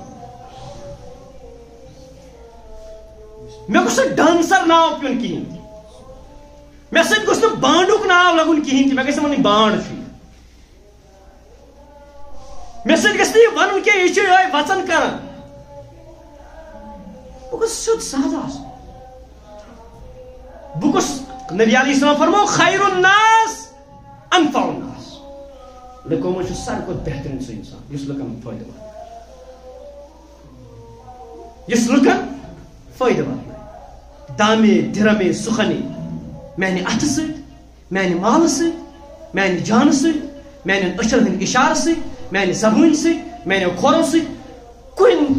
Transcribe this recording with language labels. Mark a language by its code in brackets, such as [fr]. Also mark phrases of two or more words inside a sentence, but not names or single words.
[ks] مےٚ گوٚژھ نہٕ ڈانسر ناو پیوٚن کہیٖنۍ تہِ مےٚ سۭتۍ گوٚژھ نہٕ بانڈُک ناو لگُن کہیٖنۍ تہِ مےٚ گژھِ نہٕ وَنٕنۍ بانڈ چھُ یہِ مےٚ سۭتۍ گژھِ نہٕ یہِ وَنُن کینٛہہ یہِ چھُ یِہوٚے وَژن کران بہٕ گوٚژھ سیوٚد سادٕ آسُن بہٕ گوٚژھ نبی [ar] علیہ السلام [ks] فرمو [ar] خیر الناس انفع الناس [ks] لُکو منٛز چھُ ساروی کھۄتہٕ بہتریٖن سُہ انسان یُس لُکن فٲیدٕ واتنایہِ یُس لُکن فٲیدٕ واتنایہِ [ur] دامے دِرمے سُخنے [ks] میانہِ اتھٕ سۭتۍ میانہِ مالہٕ سۭتۍ میانہِ جانہٕ سۭتۍ میانٮ۪ن أچھن ہٕنٛدۍ اِشارٕ سۭتۍ میانہِ زبٲنۍ سۭتۍ میانیو کھۄرو سۭتۍ کُنہِ